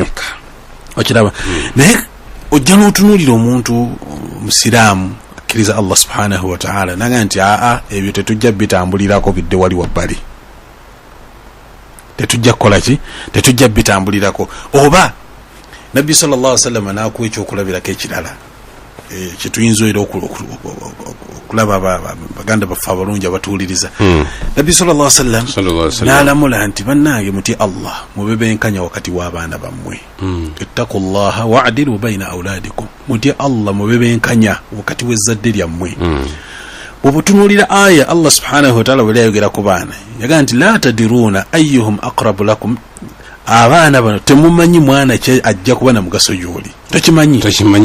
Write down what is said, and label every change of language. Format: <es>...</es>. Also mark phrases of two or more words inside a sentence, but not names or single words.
<lg>Okiraba naye ojja n'otunuulira omuntu musiraamu akkiriza Allah</lg> <ar>سبحانه وتعالى</ar> <lg>naga nti ebyo tetujja bitambulirako bidde wali wabbali, tetujja kukolaki, tetujja bitambulirako. Oba Nabbi</lg> <ar>صلى الله عليه وسلم</ar> <lg>n'akuwa ekyokulabirako ekirala kituyinza era okulaba baganda baffe abalungi abatuwuliriza. Nabbi</lg> <ar>صلى الله عليه وسلم</ar> <lg>n'alamula nti bannange muti Allah mubebenkanya wakati w'abaana bammwe,</lg> <ar>اتقوا الله واعدلوا بين أولادكم,</ar> <lg>muti Allah mubebenkanya wakati w'ezzadde lyammwe. Obutunuulira aya Allah</lg> <ar>سبحانه وتعالى</ar> <lg>bwe yayogera ku baana yagaa nti</lg> <ar>لا تدرون أيهم أقرب لكم,</ar> <lg>abaana bano temumanyi mwana kye ajja kuba na mugaso gy'oli, tokimanyi</lg>